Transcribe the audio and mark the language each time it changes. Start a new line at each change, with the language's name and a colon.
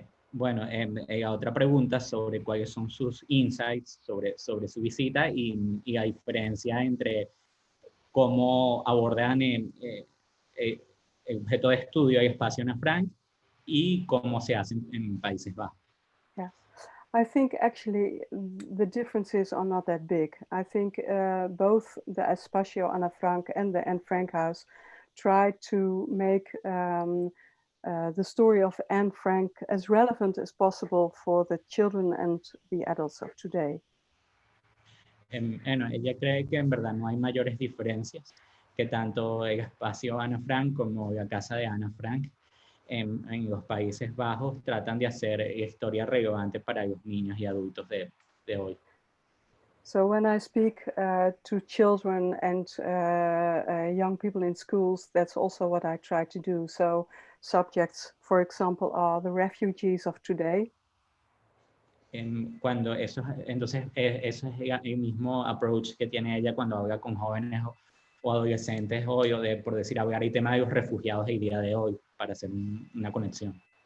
Spanish: Bueno, la otra pregunta sobre cuáles son sus insights sobre su visita y la diferencia entre cómo abordan el objeto de estudio y espacio Ana Frank y cómo se hacen en Países Bajos.
English: Yeah, I think actually the differences are not that big. I think both the Espacio Ana Frank and the Anne Frank House try to make the story of Anne Frank as relevant as possible for the children and the adults of today.
Spanish: Bueno, ella cree que en verdad no hay mayores diferencias, que tanto el espacio Ana Frank como la casa de Ana Frank en los Países Bajos tratan de hacer historia relevante para los niños y adultos de hoy.
English: So when I speak to children and young people in schools, that's also what I try to do. So subjects, for example, are the refugees of today.
Spanish: Entonces, eso es el mismo approach que tiene ella cuando habla con jóvenes o adolescentes hoy, por decir, hablar el tema de los refugiados del día de hoy, para hacer una conexión.